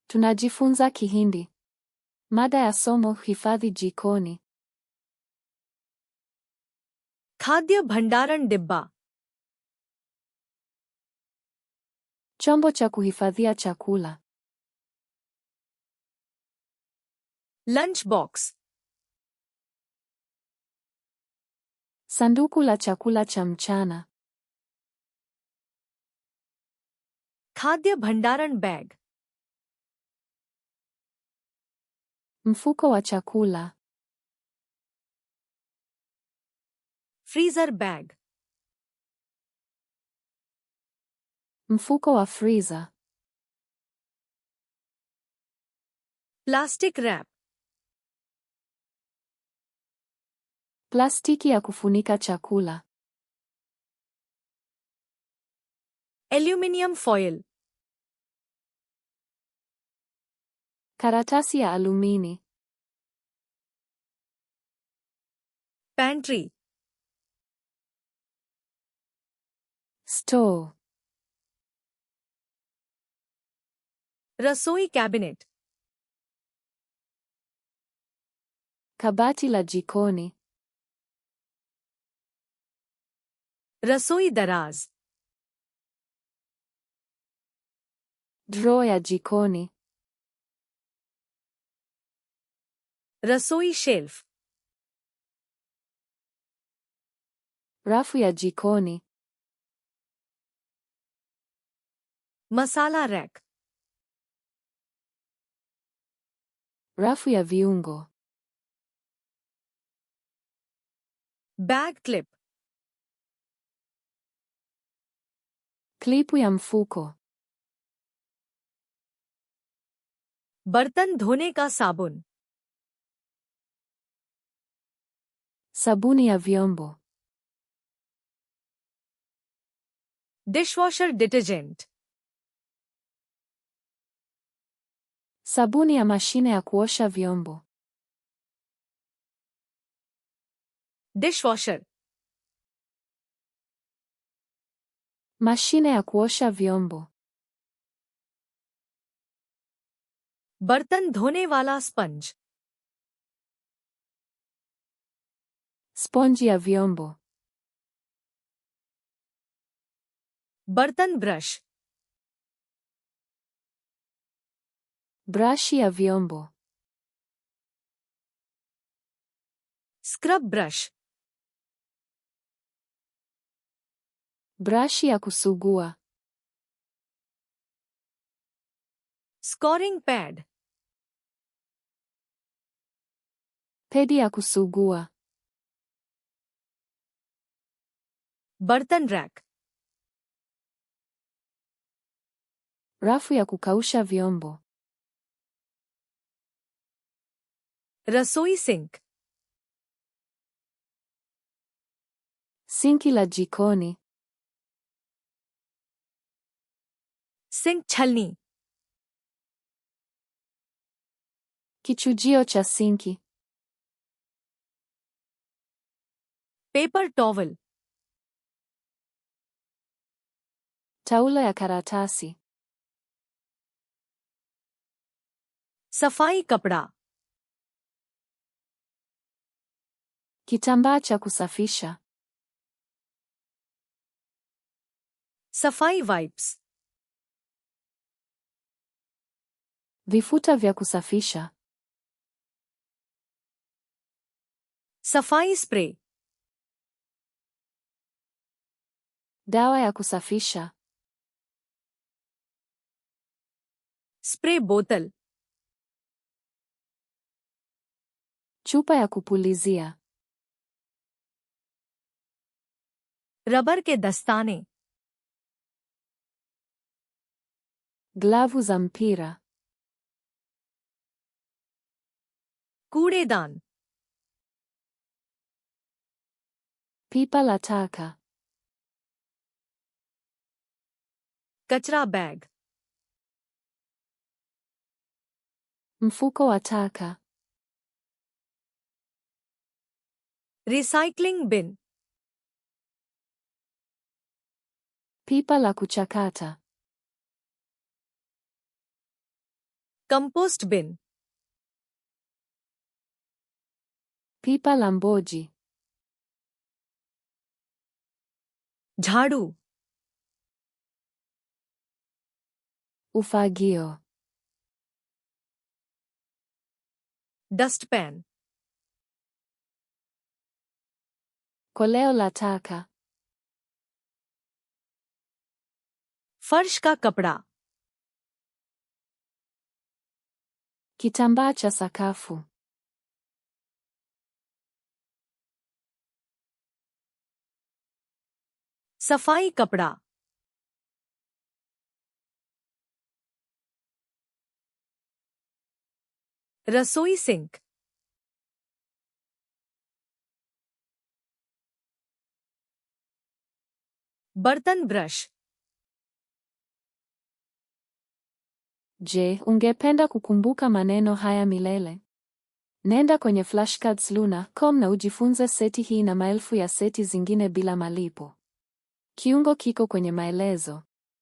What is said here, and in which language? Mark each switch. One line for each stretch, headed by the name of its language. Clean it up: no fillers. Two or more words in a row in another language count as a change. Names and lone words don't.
Swahili: Tunajifunza Kihindi. Mada ya somo: hifadhi jikoni.
Hindi: खाद्य भंडारण डिब्बा.
Swahili: Chombo cha kuhifadhia chakula.
English: lunch box.
Swahili: Sanduku la chakula cha mchana.
Hindi: खाद्य भंडारण बैग.
Swahili: Mfuko wa chakula.
English: freezer bag.
Swahili: Mfuko wa freezer.
English: plastic wrap.
Swahili: Plastiki ya kufunika chakula.
English: aluminium foil.
Swahili: Karatasi ya alumini.
Hindi: पैंट्री.
Swahili: Store.
Hindi: रसोई कैबिनेट.
Swahili: Kabati la jikoni.
Hindi: रसोई दराज.
Swahili: Drawer ya jikoni.
Hindi: रसोई शेल्फ.
Swahili: Rafu ya jikoni.
Hindi: मसाला रैक.
Swahili: Rafu ya viungo.
English: bag clip.
Swahili: Klipu ya mfuko.
Hindi: बर्तन धोने का साबुन.
Swahili: Sabuni ya vyombo.
English: dishwasher detergent.
Swahili: Sabuni ya mashine ya kuosha vyombo.
Hindi: डिशवॉशर.
Swahili: Mashine ya kuosha vyombo.
Hindi: बर्तन धोने वाला स्पंज.
Swahili: Sponji ya vyombo.
Hindi: बर्तन ब्रश.
Swahili: Brashi ya vyombo.
English: scrub brush.
Swahili: Brashi ya kusugua.
English: scouring pad.
Swahili: Pedi ya kusugua.
Hindi: बर्तन रैक.
Swahili: Rafu ya kukausha vyombo.
Hindi: रसोई सिंक.
Swahili: Sinki la jikoni.
Hindi: सिंक छलनी.
Swahili: Kichujio cha sinki.
English: paper towel.
Swahili: Taulo ya karatasi.
Hindi: सफाई कपड़ा.
Swahili: Kitambaa cha kusafisha.
Hindi: सफाई वाइप्स.
Swahili: Vifuta vya kusafisha.
Hindi: सफाई स्प्रे.
Swahili: Dawa ya kusafisha.
Hindi: स्प्रे बोतल.
Swahili: Chupa ya kupulizia.
Hindi: रबर के दस्ताने.
Swahili: Glavu za mpira.
Hindi: कूड़ेदान.
Swahili: Pipa la taka.
Hindi: कचरा बैग.
Swahili: Mfuko wa taka.
English: recycling bin.
Swahili: Pipa la kuchakata.
English: Compost bin.
Swahili: Pipa la mboji.
Hindi: झाड़ू.
Swahili: Ufagio.
Hindi: Dustpan.
Swahili: Koleo la taka.
Hindi: फर्श का कपड़ा.
Swahili: Kitambaa cha sakafu.
Hindi: सफाई कपड़ा. रसोई सिंक. बर्तन ब्रश.
Swahili: Je, ungependa kukumbuka maneno haya milele? Nenda kwenye flashcards.luna.com na ujifunze seti hii na maelfu ya seti zingine bila malipo. Kiungo kiko kwenye maelezo.